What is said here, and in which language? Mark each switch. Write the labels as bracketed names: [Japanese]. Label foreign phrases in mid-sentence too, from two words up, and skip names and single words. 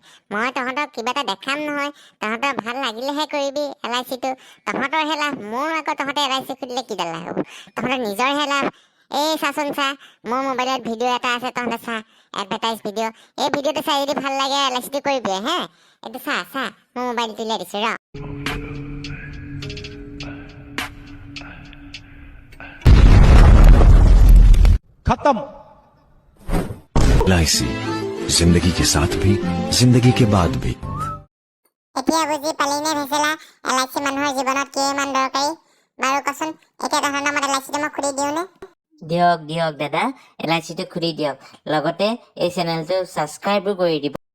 [Assamese] মই তহঁতক কিবা এটা দেখাম নহয়, তহঁতৰ ভাল লাগিলেহে কৰিবি LICটো। তহঁতৰহে লাভ, মোৰ আকৌ তহঁতে LIC খুলিলে কিডাল লাভ হ'ব? তহঁতৰ নিজৰহে লাভ। এই চাচোন চা, মোৰ মোবাইলত ভিডিঅ' এটা আছে, তহঁতে চা, [English] advertise video'. [Assamese] এই ভিডিঅ'টো চাই যদি ভাল লাগে LICটো কৰিবি। এইটো চা মোৰ মোবাইলটো উলিয়াই দিছোঁ ৰ। [Hindi] खत्म। LIC, जिंदगी के साथ भी जिंदगी के बाद भी। [Assamese] এতিয়া বুজি পালি নে ভেচেলা, LIC মানুহৰ জীৱনত কিমান দৰকাৰী? বাৰু কচোন, এতিয়া তহঁতৰ নামত LICটো মই খুলি দিওঁ নে? দিয়ক দাদা, LICটো খুলি দিয়ক, লগতে এই চেনেলটো ছাবস্ক্ৰাইবো কৰি দিব।